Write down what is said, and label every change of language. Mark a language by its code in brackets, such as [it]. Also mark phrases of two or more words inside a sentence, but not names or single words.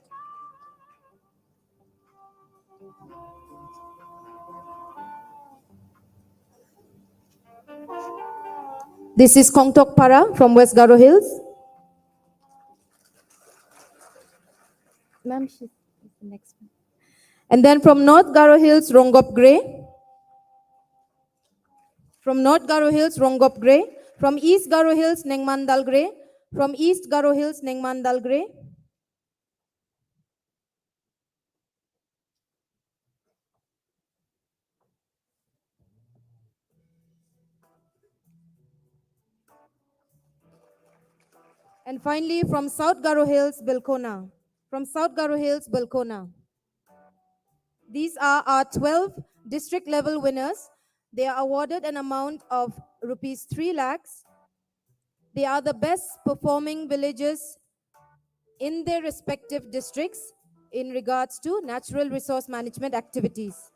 [en] This is Kongtokpara from West Garo Hills. Ma'am, she's the next one. And then from North Garo Hills, Rongopgre. From North Garo Hills, Rongopgre. From East Garo Hills, Nengmandalgre. From East Garo Hills, Nengmandalgre. And finally, from South Garo Hills, Bilkona. From South Garo Hills, Bilkona. These are our 12 district level winners. They are awarded an amount of rupees 3 lakhs. They are the best performing villages in their respective districts in regards to natural resource management activities.